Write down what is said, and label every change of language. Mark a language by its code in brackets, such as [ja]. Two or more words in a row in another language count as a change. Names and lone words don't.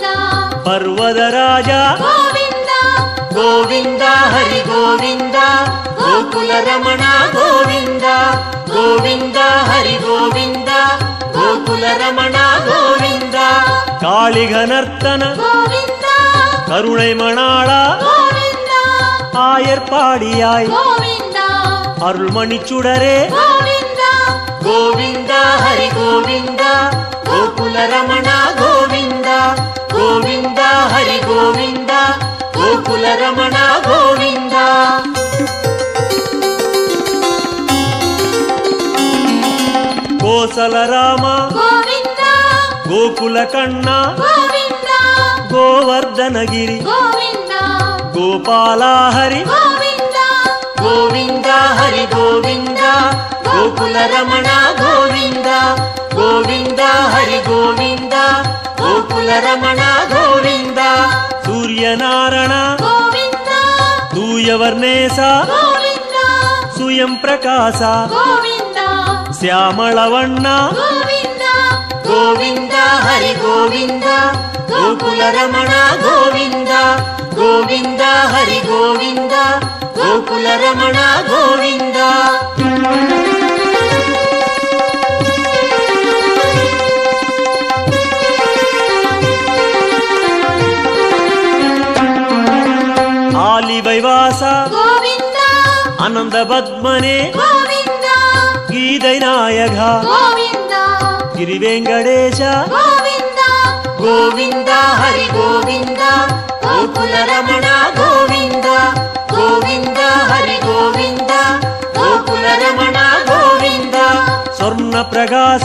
[kn] ಪರ್ವತ ರಾಜ ಗೋವಿಂದ. ಗೋವಿಂದ ಹರಿ ಗೋವಿಂದ ಗೋಕುಲ ರಮಣ ಗೋವಿಂದ ಗೋವಿಂದ ಹರಿ ಗೋವಿಂದ ಗೋಕುಲ ರಮಣ ಗೋವಿಂದ. ಕಾಳಿಗನರ್ತನ ಗೋವಿಂದ [ta] கருணை மணாளா [kn] ಗೋವಿಂದ [ta] ஆயர்பாடியாய் [kn] ಗೋವಿಂದ [ta] அருள்மணி சுடரே [kn] ಗೋವಿಂದ. [ta] கோவிந்த ஹரி கோவிந்த [kn] ಗೋಕುಲ ರಮಣ ಗೋವಿಂದ [ta] கோவிந்த ஹரி கோவிந்த [kn] ಗೋಕುಲ ರಮಣ ಗೋವಿಂದ. [ta] கோசல ராமா [kn] ಗೋವಿಂದ [ta] கோகுல கண்ணா [kn] ಗೋವಿಂದ [ta] கோவர்தனகிரி [kn] ಗೋವಿಂದ [ta] கோபாலா ஹரி [kn] ಗೋವಿಂದ. [ta] கோவிந்த ஹரி கோவிந்த [kn] ಗೋಕುಲ ರಮಣ ಗೋವಿಂದ [ta] கோவிந்த ஹரி கோவிந்த [kn] ಗೋಕುಲ ರಮಣ ಗೋವಿಂದ. [ta] சூரியநாரண [kn] ಗೋವಿಂದ [ta] தூயவர்ணேச [kn] ಗೋವಿಂದ [ta] சுயம் பிரகாச [kn] ಗೋವಿಂದ ಶ್ಯಾಮಳವಣ್ಣ ಗೋವಿಂದ. ಗೋವಿಂದ ಹರಿ ಗೋವಿಂದ ಗೋಕುಲ ರಮಣ ಗೋವಿಂದ ಗೋವಿಂದ ಹರಿ ಗೋವಿಂದ ಗೋಕುಲ ರಮಣ ಗೋವಿಂದ. [ta] ஆலிவைவாச [kn] ಗೋವಿಂದ [ta] அனந்த பத்மனே [kn] ಗೋವಿಂದ [ta] கீதை நாயக [kn] ಗೋವಿಂದ ಗಿರಿವೆಂಕಟೇಶ ಗೋವಿಂದ. ಗೋವಿಂದ ಹರಿ ಗೋವಿಂದ ಗೋಕುಲ ರಮಣ ಗೋವಿಂದ ಗೋವಿಂದ ಹರಿ ಗೋವಿಂದ ಗೋಕುಲ ರಮಣ ಗೋವಿಂದ. ಸ್ವರ್ಣ ಪ್ರಕಾಶ